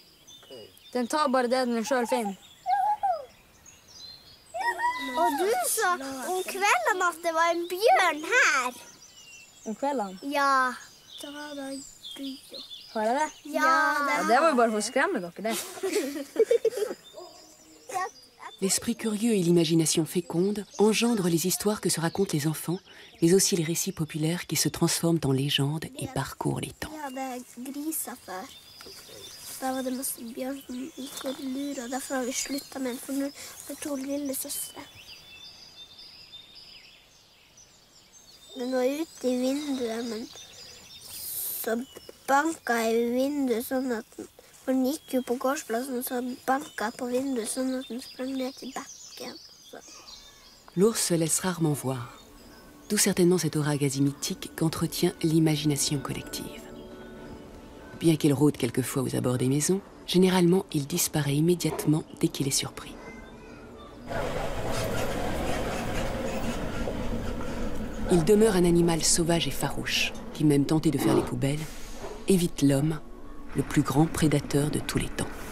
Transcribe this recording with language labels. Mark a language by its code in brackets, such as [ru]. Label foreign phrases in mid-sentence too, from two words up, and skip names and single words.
[no] Den tar bare det den selv finner. Og du sa om kvelden at det var en bjørn her. Om kvelden? Ja. Da var det bjørn. Har jeg det? Ja, det var jo bare for å skremme dere, det. [fr] L'esprit curieux et l'imagination féconde engendrent les histoires que se racontent les enfants, mais aussi les récits populaires qui se transforment en légendes et parcourent les temps. [no] Vi hadde griser før. Da var det masse bjørn som gikk og lurer, og derfor har vi sluttet med den, for nå er det 2 lille søstre. Den var ute i vinduet, men så banket jeg i vinduet sånn at den gikk jo på gårdsplassen, så banket jeg på vinduet sånn at den sprang ned til bekken. [fr] L'ours se laisse rarement voir, d'où certainement cette aura quasi-mythique qu'entretient l'imagination collective. Bien qu'il rôde quelquefois aux abords des maisons, généralement il disparaît immédiatement dès qu'il est surpris. Il demeure un animal sauvage et farouche, qui, même tenté de faire les poubelles, évite l'homme, le plus grand prédateur de tous les temps.